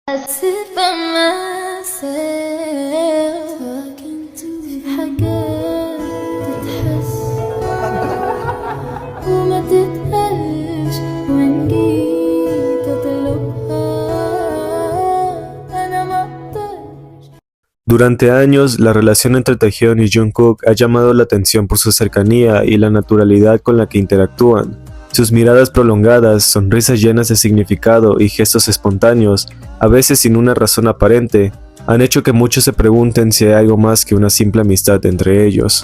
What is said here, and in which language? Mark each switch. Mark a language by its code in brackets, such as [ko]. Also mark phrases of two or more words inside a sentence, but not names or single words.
[en] sit by myself talking to [ar] في حاجات تتحس وما تتقالش وإن جيت أطلبها أنا ما أقدرش. [es] Durante años, la relación entre Taehyun y Jungkook ha llamado la atención por su cercanía y la naturalidad con la que interactúan. Sus miradas prolongadas, sonrisas llenas de significado y gestos espontáneos, a veces sin una razón aparente, han hecho que muchos se pregunten si hay algo más que una simple amistad entre ellos.